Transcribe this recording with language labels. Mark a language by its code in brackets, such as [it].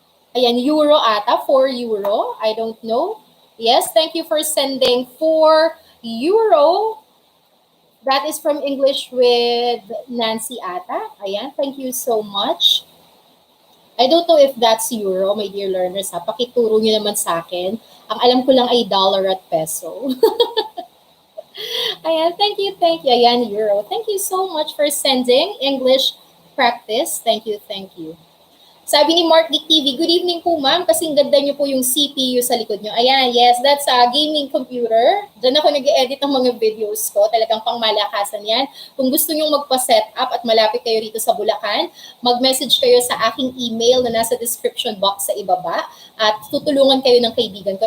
[en] Ayan, euro ata, 4 euro. I don't know. Yes, thank you for sending 4 euro. That is from English with Nancy ata. Ayan, thank you so much. I don't know if that's euro, my dear learners. [tl] Ha? Pakituro nyo naman sa akin. Ang alam ko lang ay dollar at peso. [en] Ayan, thank you, thank you. Ayan, euro. Thank you so much for sending English practice. Thank you, thank you. [tl] Sabi ni Mark Dick TV, [en] good evening [tl] po ma'am, kasing ganda niyo po yung CPU sa likod niyo. [en] Ayan, yes, that's a gaming computer. [tl] Diyan ako nag-edit ng mga videos ko, talagang pangmalakasan yan. Kung gusto niyo magpa-set up at malapit kayo rito sa Bulacan, mag-message kayo sa aking email na nasa description box sa ibaba at tutulungan kayo ng kaibigan ko.